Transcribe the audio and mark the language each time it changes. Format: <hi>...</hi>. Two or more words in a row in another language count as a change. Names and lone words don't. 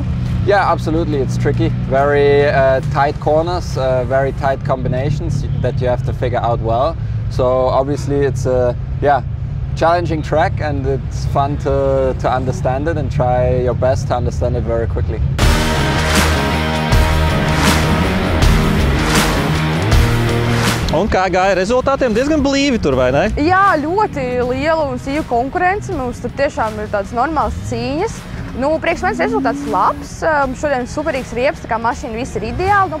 <en>Yeah, absolutely. It's tricky. Very tight corners, very tight combinations that you have to figure out well. So obviously it's a challenging track, and it's fun to understand it and try your best to understand it very quickly.</en> <lv>Un kā gāja rezultātiem? Diezgan blīvi tur, vai ne? Jā, ļoti liela un sīva konkurence. Mums tur tiešām ir tādas normālas cīņas. Priekš manis rezultāts labs. Šodien superīgs riepas, tā kā mašīna viss ir ideāli.</lv>